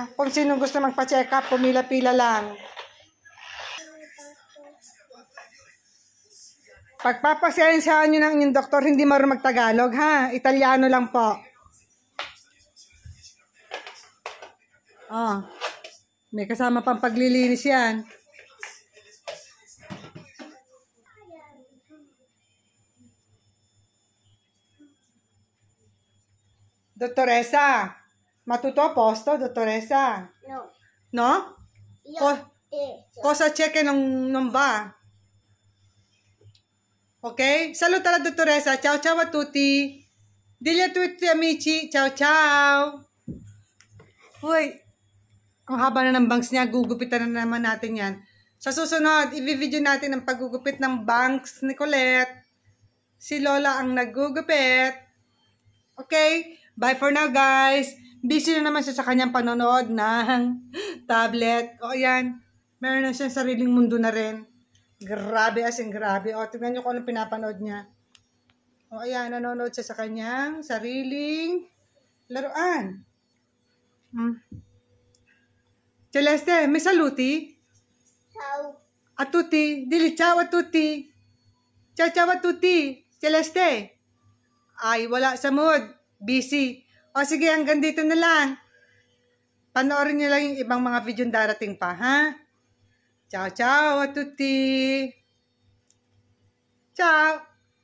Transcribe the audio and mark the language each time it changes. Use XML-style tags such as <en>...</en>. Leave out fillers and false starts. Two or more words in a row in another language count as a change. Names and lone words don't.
<tl>Kung sino gusto magpa-check up, pumila-pila lang. Pagpapasensyahan nyo ng inyong doktor, hindi marunong mag-Tagalog, ha? Italiano lang po. Oh. May kasama pang paglilinis yan.</tl> <it>Dottoressa, ma tutto a posto, dottoressa? No. No? Io Cosa c'è che non va? Ok? Saluta la dottoressa. Ciao ciao a tutti. Digli a tutti amici. Ciao ciao.</it> <tl>Uy. Ang haba na ng bangs niya. Gugupitan na naman natin yan. Sa susunod, i-video natin ang paggugupit ng bangs ni Colette. Si Lola ang naggugupit. Okay?</tl> <en>Bye for now, guys.</en> <tl>Busy na naman siya sa kanyang panonood ng tablet. O, ayan. Meron na siyang sariling mundo na rin. Grabe</tl> <en>as in</en> <tl>grabe. O, tignan nyo kung anong pinapanood niya. O, ayan. Nanonood siya sa kanyang sariling laruan.</tl> <it>Celeste, may saluti? Ciao. A tutti. Dili, ciao a tutti. Ciao, ciao a tutti. Celeste.</it> <tl>Ay, wala sa mood. Busy. O sige, hanggang dito na lang. Panoorin nyo lang yung ibang mga video darating pa, ha?</tl> <it>Ciao, ciao a tutti. Ciao.</it>